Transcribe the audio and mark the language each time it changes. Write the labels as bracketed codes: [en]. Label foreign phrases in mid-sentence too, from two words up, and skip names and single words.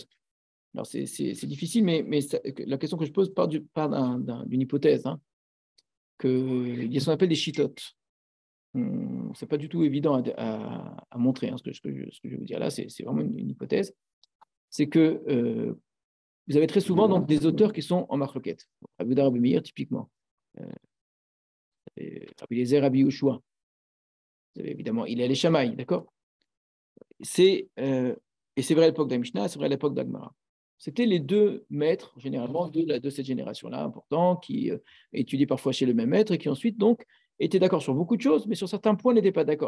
[fr] Alors, c'est difficile, mais la question que je pose part d'une hypothèse, hein, qu'il y a ce qu'on appelle des chitotes. C'est pas du tout évident à montrer, hein, ce que je vais vous dire là, c'est vraiment une hypothèse. C'est que vous avez très souvent donc, des auteurs qui sont en marloquette. Rabbi Yehuda, Rabbi Meir, typiquement. Rabbi Eliezer, Rabbi Yehoshua. Vous avez évidemment, il est les Shamaï, d'accord. Et c'est vrai à l'époque de la Mishnah, c'est vrai à l'époque d'Agmara. C'était les deux maîtres, généralement, de cette génération-là, importants, qui étudiaient parfois chez le même maître et qui ensuite, donc, étaient d'accord sur beaucoup de choses, mais sur certains points, n'étaient pas d'accord.